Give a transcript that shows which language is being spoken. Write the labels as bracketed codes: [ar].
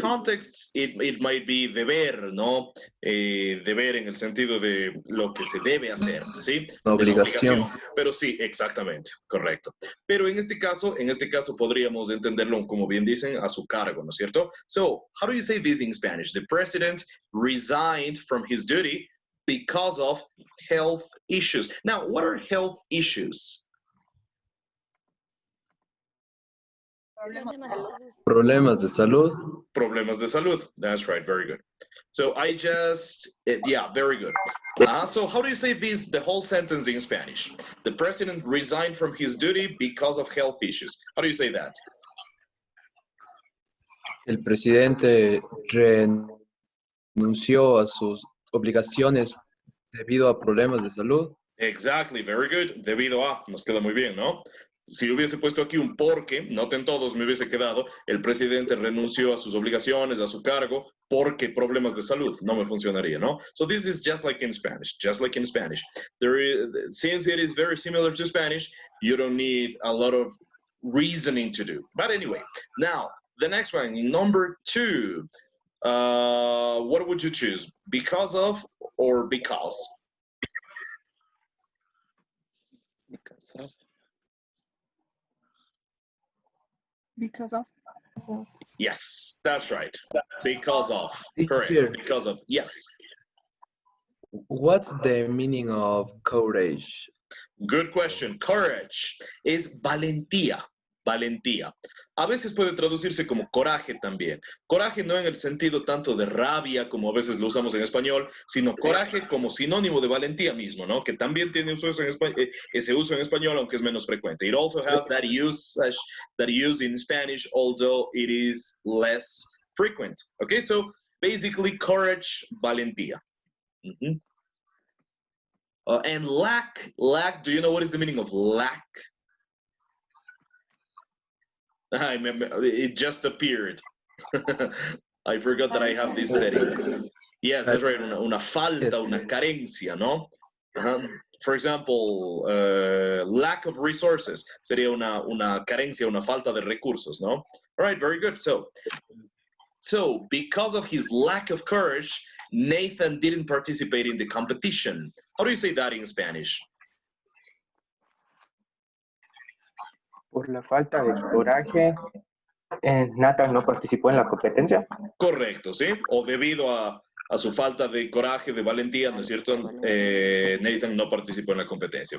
[en] contexts, it might be [es] deber, ¿no? Deber en el sentido de lo que se debe hacer, ¿sí? Una De la obligación. Pero sí, exactamente, correcto. Pero en este caso podríamos entenderlo, como bien dicen, a su cargo, ¿no es cierto? [en] So, how do you say this in Spanish? The president resigned from his duty because of health issues. Now, what are health issues? [es] Problemas de salud. Problemas de salud. [en] That's right. Very good. So yeah, very good. So how do you say this, the whole sentence in Spanish? The president resigned from his duty because of health issues. How do you say that? [es] El presidente renunció a sus obligaciones debido a problemas de salud. [en] Exactly. Very good. [es] Debido a, nos queda muy bien, ¿no? Si hubiese puesto aquí un porque, noten todos, me hubiese quedado, el presidente renunció a sus obligaciones, a su cargo, porque problemas de salud. No me funcionaría, ¿no? [en] So this is just like in Spanish, just like in Spanish. Since it is very similar to Spanish, you don't need a lot of reasoning to do. But anyway, now, the next one, number 2. What would you choose? Because of or because? because of. Yes, that's right. Because of. Teacher. Correct. Because of. Yes. What's the meaning of courage? Good question. [es] Courage es valentía. Valentía. A veces puede traducirse como coraje también. Coraje no en el sentido tanto de rabia como a veces lo usamos en español, sino coraje como sinónimo de valentía mismo, ¿no? Que también tiene ese uso en español, aunque es menos frecuente. [en] It also has that use in Spanish, although it is less frequent. Okay, so basically courage, valentía. Mm-hmm. And lack, do you know what is the meaning of lack? It just appeared. I forgot that I have this setting. Yes, that's right. [es] Una falta, una carencia, ¿no? [en] For example, lack of resources [es] sería una carencia, una falta de recursos, ¿no? [en] All right, very good. So because of his lack of courage, Nathan didn't participate in the competition. How do you say that in Spanish? [es] Por la falta de coraje, Nathan no participó en la competencia. Correcto, ¿sí? O debido a su falta de coraje, de valentía, ¿no es cierto? Nathan no participó en la competencia.